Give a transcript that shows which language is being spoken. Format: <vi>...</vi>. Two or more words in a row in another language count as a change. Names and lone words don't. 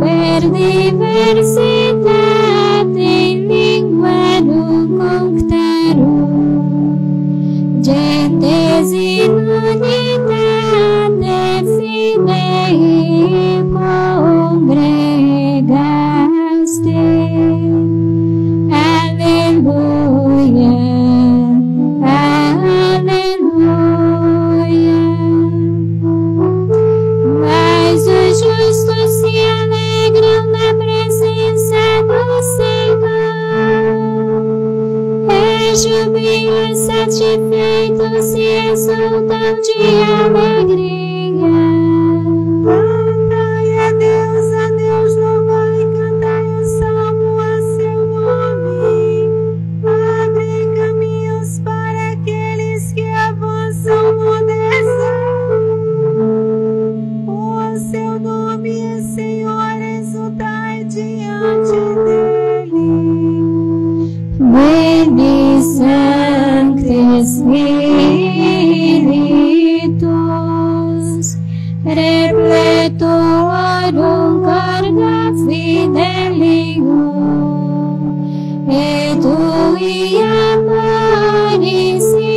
<la>per diversitate in linguarum cunctarum, gentes in unitate fidei congregaste. Alleluia, alleluia.</la> <pt>Mas os justos se alegram na presença do Senhor, e jubilam satisfeitos se exultam de alegria. Cantai a Deus, louvai e cantai o salmo a seu nome. Abre caminhos para aqueles que avançam no deserto. Por seu nome, Senhor, exultai diante dele.</pt> <la>Veni Sancte Spiritus, repletorum carga fidelium, et tui amoris</la>